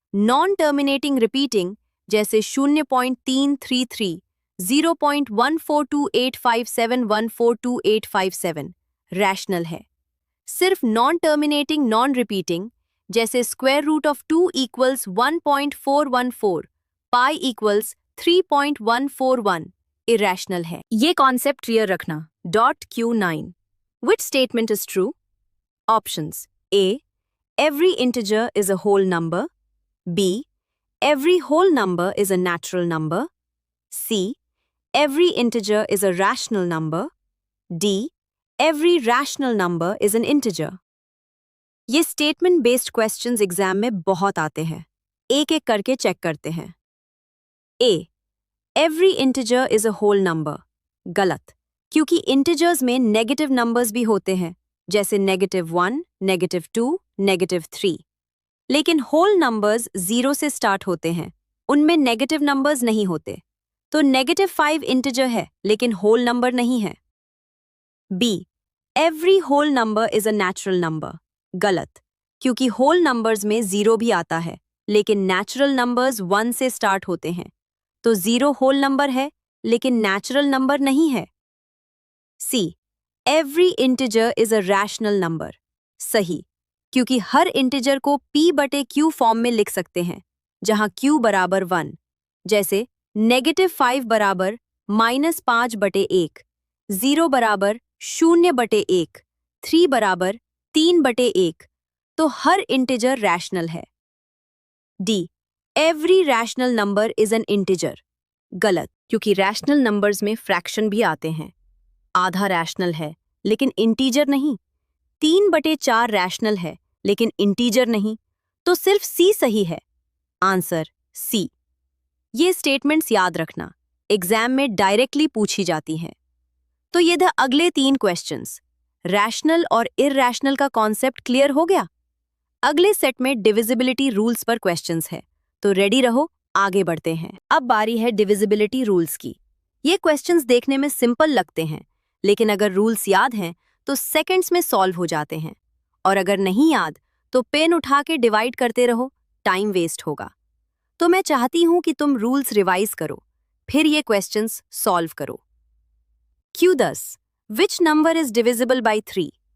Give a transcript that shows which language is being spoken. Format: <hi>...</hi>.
<hi>Non terminating repeating जैसे 0.333, 0.14285714287 rational है। सिर्फ नॉन टर्मिनेटिंग नॉन रिपीटिंग जैसे square root of 2 equals 1.414, pi equals 3.141 irrational है। ये कॉन्सेप्ट क्लियर रखना।</hi> <en>.Q9 Which statement is true? Options: A. Every integer is a whole number. B. Every whole number is a natural number. C. Every integer is a rational number. D. Every rational number is an integer.</en> <hi>ये statement based questions exam में बहुत आते हैं। एक एक करके check करते हैं।</hi> <en>A. Every integer is a whole number.</en> <hi>गलत, क्योंकि इंटीजर्स में नेगेटिव नंबर्स भी होते हैं, जैसे -1, -2, -3। लेकिन होल नंबर्स 0 से स्टार्ट होते हैं, उनमें नेगेटिव नंबर्स नहीं होते। तो -5 इंटीजर है, लेकिन होल नंबर नहीं है।</hi> <en>B. Every whole number is a natural number.</en> <hi>गलत, क्योंकि होल नंबर्स में 0 भी आता है, लेकिन नेचुरल नंबर्स 1 से स्टार्ट होते हैं। तो 0 होल नंबर है, लेकिन नेचुरल नंबर नहीं है।</hi> <en>C. Every integer is a rational number.</en> <hi>सही, क्योंकि हर इंटीजर को p/q फॉर्म में लिख सकते हैं, जहां q बराबर 1, जैसे -5 बराबर -5/1, 0 बराबर 0/1, 3 बराबर 3/1, तो हर इंटीजर रैशनल है।</hi> <en>D. Every rational number is an integer.</en> <hi>गलत, क्योंकि रैशनल नंबर्स में फ्रैक्शन भी आते हैं। आधा रैशनल है, लेकिन इंटीजर नहीं। 3/4 रैशनल है, लेकिन इंटीजर नहीं। तो सिर्फ C सही है। Answer C। ये स्टेटमेंट्स याद रखना, एग्जाम में डायरेक्टली पूछी जाती हैं। तो ये थे अगले 3 क्वेश्चंस। रैशनल और इररैशनल का कॉन्सेप्ट क्लियर हो गया। अगले सेट में डिविजिबिलिटी रूल्स पर क्वेश्चंस है, तो रेडी रहो, आगे बढ़ते हैं। अब बारी है डिविजिबिलिटी रूल्स की। ये क्वेश्चंस देखने में सिंपल लगते हैं, लेकिन अगर रूल्स याद हैं तो सेकंड्स में सॉल्व हो जाते हैं, और अगर नहीं याद तो पेन उठा के डिवाइड करते रहो, टाइम वेस्ट होगा। तो मैं चाहती हूं कि तुम रूल्स रिवाइज करो, फिर ये क्वेश्चंस सॉल्व करो।</hi> <en>Q10 Which number is divisible by 3?</en>